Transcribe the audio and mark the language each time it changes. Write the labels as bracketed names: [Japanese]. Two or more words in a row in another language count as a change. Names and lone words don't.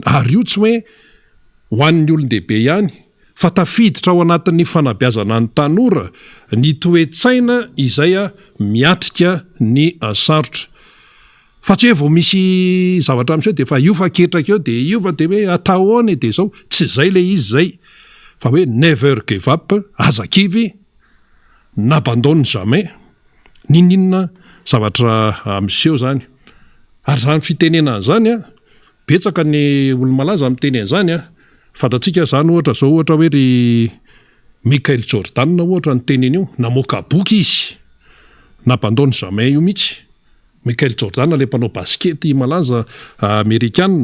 [Malagasy] Ary io tsy hoe ho an'ny olon-dehibe ihany, fa tafiditra ao anatin'ny fanabeazana ny tanora ny toe-tsaina izay miatrika ny sarotra. Fa tsy hoe vao misy zavatra amin'izay dia fa io fa ketraka eo dia io fa dia hoe atahoana dia zao. Tsy zay le izy zay. Fa hoe [English] never give up, [French] azakivy, n'abandonne jamais. [Malagasy] Ninninona zavatra miseho zany. Ary zany fitenenana zany betsaka ny olo-malaza amin'ny teny zany fantatsika zany ohatra zao ohatra hoe ry Michael Jordan ohatra ny teneny io, namoaka boky izy. [French] N'abandonne jamais [Malagasy] io mihitsy. Michael Jordan le mpanao baskety malaza Amerikanina.